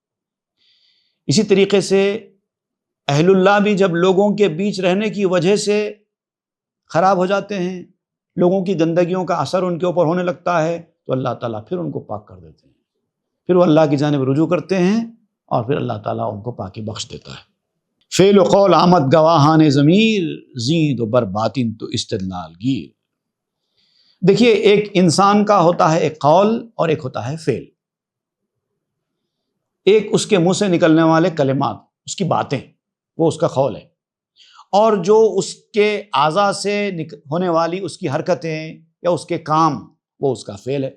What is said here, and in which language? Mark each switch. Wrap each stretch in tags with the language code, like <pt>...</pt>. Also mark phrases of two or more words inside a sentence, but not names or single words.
<ur>اسی طریقے سے اہل اللہ بھی جب لوگوں کے بیچ رہنے کی وجہ سے خراب ہو جاتے ہیں، لوگوں کی گندگیوں کا اثر ان کے اوپر ہونے لگتا ہے، تو اللہ تعالیٰ پھر ان کو پاک کر دیتے ہیں، پھر وہ اللہ کی جانب رجوع کرتے ہیں اور پھر اللہ تعالیٰ ان کو پاکی بخش دیتا ہے۔</ur> <fa>فعل و قول آمد گواہان ضمیر، زید و بر باطن تو استدلال گیر۔</fa> <ur>دیکھیے، ایک انسان کا ہوتا ہے ایک قول اور ایک ہوتا ہے فعل۔ ایک اس کے منہ سے نکلنے والے کلمات، اس کی باتیں، وہ اس کا قول ہے، اور جو اس کے اعضاء سے ہونے والی اس کی حرکتیں یا اس کے کام، وہ اس کا فعل ہے۔</ur>